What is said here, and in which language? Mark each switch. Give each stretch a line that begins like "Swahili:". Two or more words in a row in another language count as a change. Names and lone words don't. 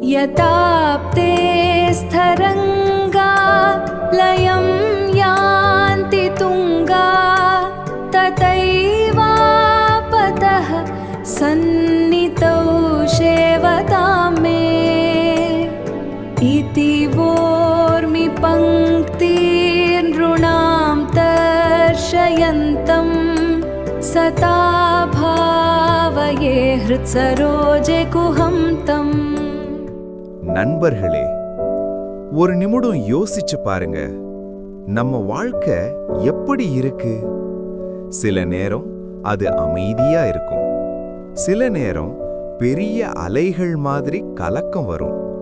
Sanskrit: यताप्ते स्थरङ्गा लयं यान्ति तुङ्गा तथैवापतः सन्नितौ शेवतां मे इति वोर्मि पङ्क्तिर्नृणां तर्शयन्तं सता भावये हृत्सरोजे कुहं तम्.
Tamil: நண்பர்களே, ஒரு நிமிடம் யோசிச்சு பாருங்க. நம்ம வாழ்க்கை எப்படி இருக்கு? சில நேரம் அது அமைதியா இருக்கும். சில நேரம் பெரிய அலைகள் மாதிரி கலக்கம் வரும்.